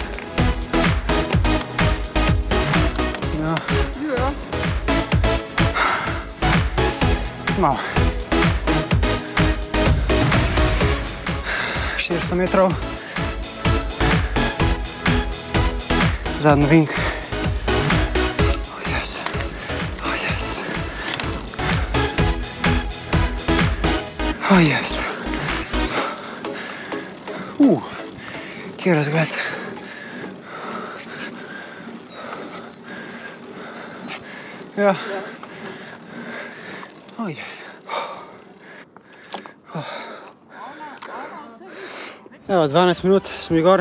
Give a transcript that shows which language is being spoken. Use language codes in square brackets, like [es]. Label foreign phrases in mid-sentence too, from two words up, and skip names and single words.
[sl] Ja. Malo. 400 metrov. Zadnji vink. [en] Oh yes. Oh yes. Oh yes. [sl] Kje razgled. Ja. Ojej. Evo, 12 minut smo gor.